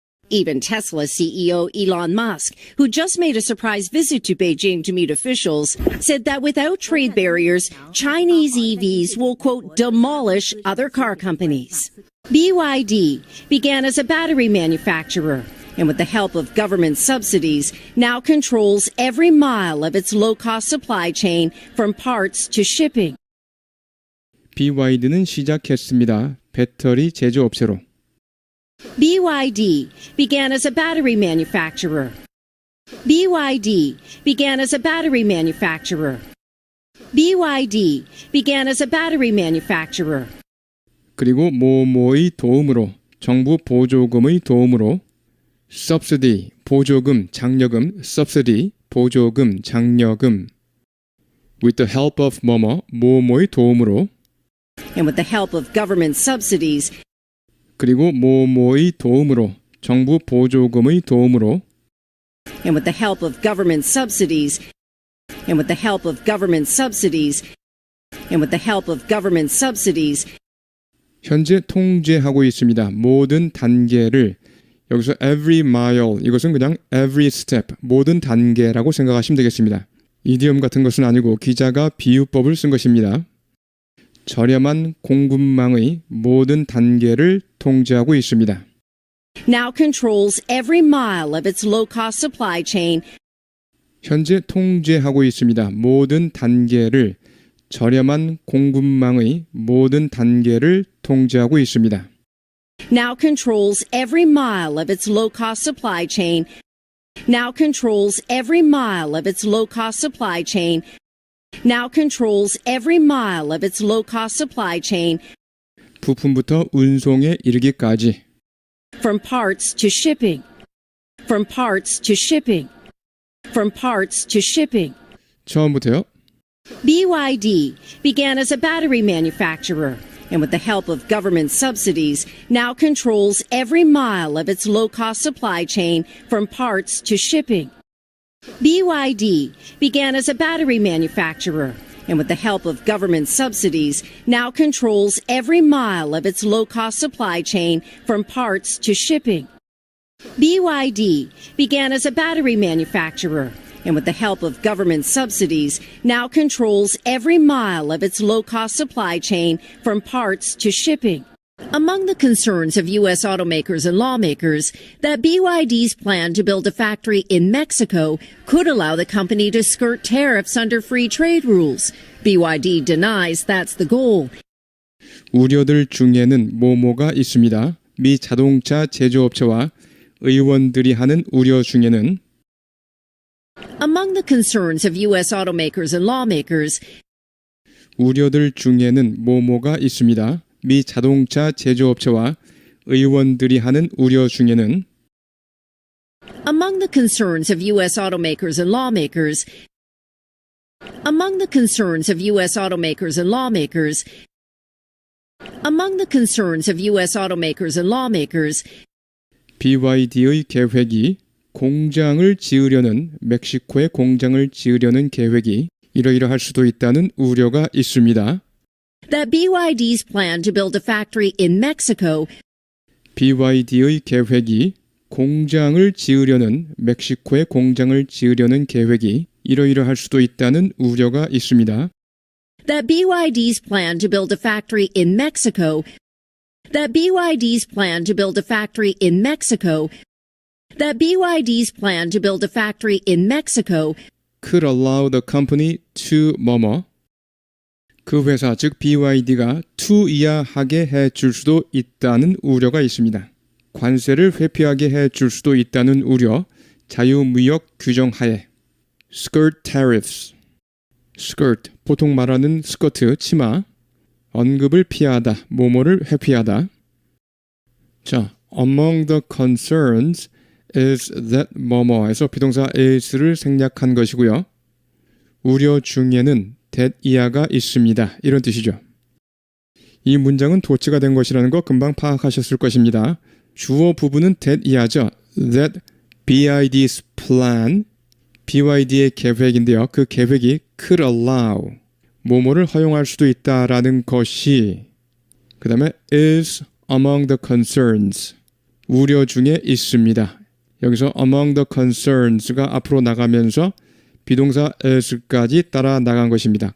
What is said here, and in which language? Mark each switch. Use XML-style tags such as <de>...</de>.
<en>Even Tesla CEO Elon Musk, who just made a surprise visit to Beijing to meet officials, said that without trade barriers, Chinese EVs will, quote, demolish other car companies. BYD began as a battery manufacturer and with the help of government subsidies now controls every mile of its low-cost supply chain from parts to shipping.</en> <ko>BYD는 시작했습니다. 배터리 제조업체로.</ko> <en>BYD began as a battery manufacturer. BYD began as a battery manufacturer. BYD began as a battery manufacturer.</en> <ko>그리고 뭐뭐의 도움으로, 정부 보조금의 도움으로, subsidy, 보조금, 장려금, subsidy, 보조금, 장려금.</ko> <en>With the help of</en> <ko>뭐뭐의 도움으로,</ko> <en>And with the help of government subsidies,</en> <ko>그리고 뭐뭐의 도움으로, 정부 보조금의 도움으로,</ko> <en>and with the help of government subsidies, and with the help of government subsidies, and with the help of government subsidies,</en> <ko>현재 통제하고 있습니다. 모든 단계를. 여기서</ko> <en>every mile,</en> <ko>이것은 그냥</ko> <en>every step,</en> <ko>모든 단계라고 생각하시면 되겠습니다. 이디엄 같은 것은 아니고 기자가 비유법을 쓴 것입니다. 저렴한 공급망의 모든 단계를 통제하고 있습니다.</ko> <en>now controls every mile of its low-cost supply chain,</en> <ko>현재 통제하고 있습니다. 모든 단계를, 저렴한 공급망의 모든 단계를 통제하고 있습니다.</ko> <en>now controls every mile of its low-cost supply chain, now controls every mile of its low-cost supply chain, now controls every mile of its low-cost supply chain,</en> <ko>부품부터 운송에 이르기까지.</ko> <en>from parts to shipping, from parts to shipping, from parts to shipping.</en> <ko>처음부터요.</ko> <en>BYD began as a battery manufacturer and with the help of government subsidies now controls every mile of its low-cost supply chain from parts to shipping. BYD began as a battery manufacturer and with the help of government subsidies now controls every mile of its low-cost supply chain from parts to shipping. BYD began as a battery manufacturer and with the help of government subsidies now controls every mile of its low-cost supply chain from parts to shipping. Among the concerns of U.S. automakers and lawmakers, that BYD's plan to build a factory in Mexico could allow the company to skirt tariffs under free trade rules. BYD denies that's the goal.</en> <ko>우려들 중에는 뭐뭐가 있습니다. 미 자동차 제조업체와 의원들이 하는 우려 중에는</ko> <en>Among the concerns of U.S. automakers and lawmakers,</en> <ko>우려들 중에는 뭐뭐가 있습니다. 미 자동차 제조업체와 의원들이 하는 우려 중에는</ko> <en>Among the concerns of U.S. automakers and lawmakers, among the concerns of U.S. automakers and lawmakers, among the concerns of U.S. automakers and lawmakers,</en> <ko>BYD의 계획이 공장을 지으려는 멕시코에 공장을 지으려는 계획이 이러이러할 수도 있다는 우려가 있습니다.</ko> <en>that BYD's plan to build a factory in Mexico</en> <ko>BYD의 계획이 공장을 지으려는 멕시코에 공장을 지으려는 계획이 이러이러할 수도 있다는 우려가 있습니다.</ko> <en>that BYD's plan to build a factory in Mexico that BYD's plan to build a factory in Mexico that BYD's plan to build a factory in Mexico could allow the company to</en> <ko>그 회사 즉 BYD가 투이하게 해줄 수도 있다는 우려가 있습니다. 관세를 회피하게 해줄 수도 있다는 우려, 자유무역 규정 하에</ko> <en>skirt tariffs,</en> <ko>skirt 보통 말하는 스커트, 치마, 언급을 피하다, 뭐뭐를 회피하다. 자,</ko> <en>among the concerns is that</en> <ko>뭐뭐에서 비동사 is를 생략한 것이고요. 우려 중에는 that 이하가 있습니다. 이런 뜻이죠. 이 문장은 도치가 된 것이라는 거 금방 파악하셨을 것입니다. 주어 부분은 that 이하죠.</ko> <en>That BID's plan,</en> <ko>BYD의 계획인데요. 그 계획이</ko> <en>could allow,</en> <ko>뭐뭐를 허용할 수도 있다라는 것이, 그 다음에</ko> <en>is among the concerns,</en> <ko>우려 중에 있습니다. 여기서</ko> <en>among the concerns</en> <ko>가 앞으로 나가면서 비동사 is까지 따라 나간 것입니다.</ko>